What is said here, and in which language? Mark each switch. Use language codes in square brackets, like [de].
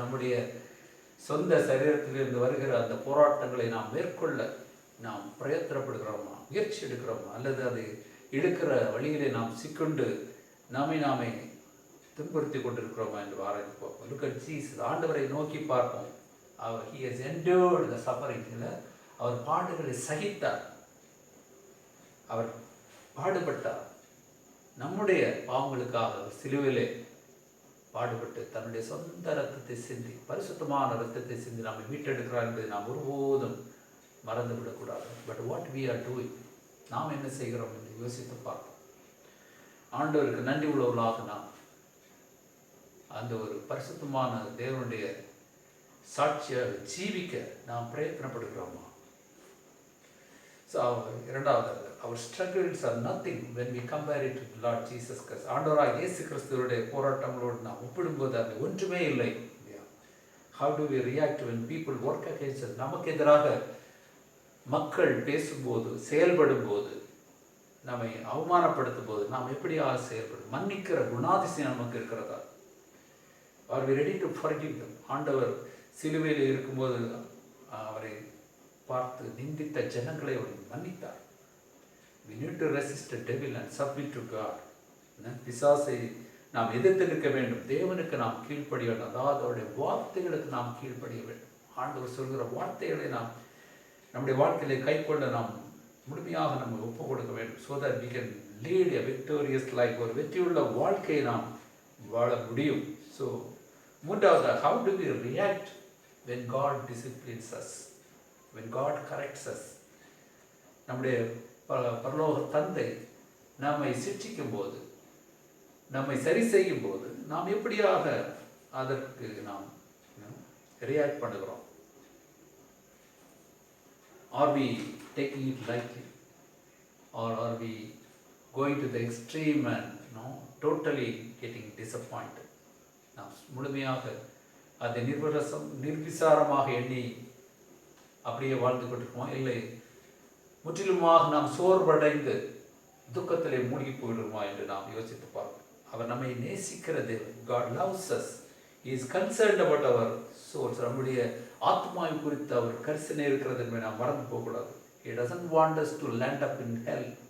[ta] நம்முடைய சொந்த சரீரத்திலிருந்து வருகிற அந்த போராட்டங்களை நாம் மேற்கொள்ள நாம் பிரயத்தனப்படுகிறோமா, முயற்சி எடுக்கிறோமா, அல்லது அது எடுக்கிற வழியிலே நாம் சிக்கொண்டு நாமே துன்புறுத்தி கொண்டிருக்கிறோமா என்று ஆராய்ந்து பார்ப்போம். [en] Look at Jesus. [ta] ஆண்டவரை நோக்கி பார்ப்போம். அவர் [en] he has endured the suffering. [ta] அவர் பாடுகளை சகித்தார், அவர் பாடுபட்டார். நம்முடைய பாவங்களுக்காக அவர் சிலுவிலே பாடுபட்டு தன்னுடைய சொந்த ரத்தத்தை சிந்தி, பரிசுத்தமான ரத்தத்தை சிந்தி நம்மை மீட்டெடுக்கிறார் என்பதை நாம் ஒருபோதும் மறந்துவிடக்கூடாது. [en] But what we are doing? [ta] நாம் என்ன செய்கிறோம் என்று யோசித்து பார்ப்போம். ஆண்டவருக்கு நன்றி உள்ளவர்களாக நாம் அந்த ஒரு பரிசுத்தமான தேவனுடைய சாட்சியாக ஜீவிக்க நாம் பிரயத்தனப்படுகிறோமா? ஸோ இரண்டாவது, [en] அவர் struggles are nothing when we compare it to Lord Jesus Christ. [ta] ஆண்டவராக இயேசு கிறிஸ்துவுடைய போராட்டங்களோடு நாம் ஒப்பிடும்போது அது ஒன்றுமே இல்லை. [en] How do we react when people work against us? [ta] நமக்கு எதிராக மக்கள் பேசும்போது, செயல்படும் போது, நம்மை அவமானப்படுத்தும் போது நாம் எப்படியாக செயல்படும்? மன்னிக்கிற குணாதிசயம் நமக்கு இருக்கிறதா? [en] Are we ready to forgive them? [ta] ஆண்டவர் சிலுவையில் இருக்கும்போது அவரை பார்த்து நிந்தித்த ஜனங்களை அவர் மன்னித்தார். [en] We need to resist the devil and submit to God. [ta] பிசாசை நாம் எதிர்த்து நிற்க வேண்டும். தேவனுக்கு நாம் கீழ்ப்படிய வேண்டும். அதாவது அவருடைய வார்த்தைகளுக்கு நாம் கீழ்ப்படிய வேண்டும். ஆண்டவர் சொல்கிற வார்த்தைகளை நாம் நம்முடைய வாழ்க்கையிலே கைக்கொள்ள நாம் முழுமையாக நம்ம ஒப்புக் கொடுக்க வேண்டும். [en] so that we can lead a victorious life. [ta] ஒரு வெற்றியுள்ள வாழ்க்கையை நாம் வாழ முடியும். ஸோ மூன்றாவது, [en] how do we react when God disciplines us, when God corrects us? [ta] நம்முடைய பரலோக தந்தை நம்மை சிட்சிக்கும் போது, நம்மை சரி செய்யும் போது நாம் எப்படியாக அதற்கு நாம் ரியாக்ட் பண்ணுகிறோம்? [en] Are we taking it lightly, or are we going to the extreme and totally getting disappointed? [ta] நாம் முழுமையாக அதை நிர்விசாரமாக எண்ணி அப்படியே வாழ்ந்து கொண்டிருக்கோமா, இல்லை முற்றிலுமாக நாம் சோர்வடைந்து துக்கத்திலே மூழ்கி போயிடுமா என்று நாம் யோசித்து பார்ப்போம். அவர் நம்மை நேசிக்கிற தேவன். [en] God loves us. He is concerned about our souls. [ta] நம்முடைய ஆத்மாவை குறித்து அவர் கரிசனை இருக்கிறது என்பதை நாம் மறந்து போகக்கூடாது. [en] He doesn't want us to land up in hell.